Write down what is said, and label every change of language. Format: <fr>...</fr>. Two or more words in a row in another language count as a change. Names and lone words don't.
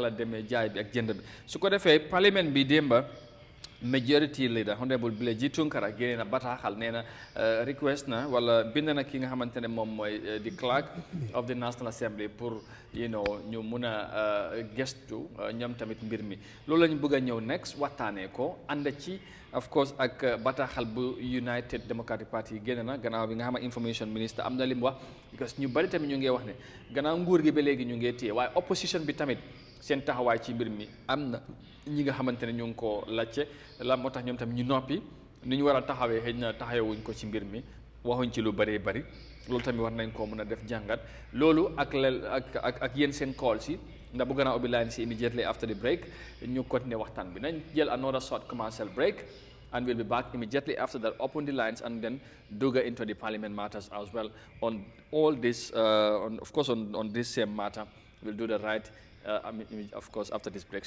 <wo>la demee jaay bi ak jënd bi su ko defee parlement bi démba</wo> <en>majority leader</en> <wo>honorable Bileji Tunkara génne na bataaxal nee na request na wala bind na ki nga xamante ne moom mooy di</wo> <en>clerk of the National Assembly</en> <wo>pour ñu mun a gestu ñoom tamit mbir mi loolu la ñu bëgg a ñëw next waxtaanee ko ànd ci</wo> <en>of course</en> <wo>ak bataaxal bu United Democratic Party génne na gannaaw bi nga xam ne</wo> <en>information minister</en> <wo>am na li mu wax because ñu bari tamit ñu ngi wax ne gannaaw nguur gi ba léegi ñu ngi téye waaye opposition bi tamit seen taxawaay ci mbir mi am na ñi nga xamante ne ñu ngi ko lacce la moo tax ñoom tamit ñu noppi ni ñu war a taxawee xëy na taxawewuñ ko ci mbir mi waxuñ ci lu bëree bëri loolu tamit war nañ koo mën a def jàngat loolu ak yéen seen call si ndax bu gën a ubbi line si</wo> <en>immediately after the break</en> <wo>ñu continuer waxtaan bi nañ jël</wo> <en>another short commercial break and we'll be back immediately after that, open the lines and then go into the parliament matters as well on all this of course on this same matter. We'll do the right of course after this break.</en>